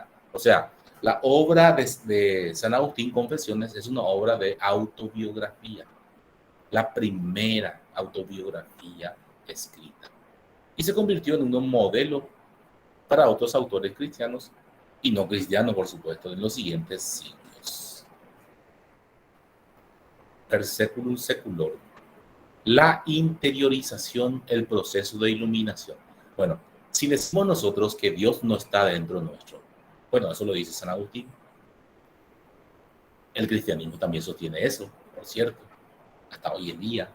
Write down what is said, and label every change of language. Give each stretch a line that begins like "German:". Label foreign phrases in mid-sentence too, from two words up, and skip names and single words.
Spanish: O sea, la obra de San Agustín, Confesiones, es una obra de autobiografía. La primera autobiografía escrita. Y se convirtió en un modelo para otros autores cristianos y no cristianos, por supuesto, en los siguientes siglos.
Latin: Per seculum seculorum.
Spanish: La interiorización, el proceso de iluminación. Bueno, si decimos nosotros que Dios no está dentro nuestro, bueno, eso lo dice San Agustín. El cristianismo también sostiene eso, por cierto, hasta hoy en día.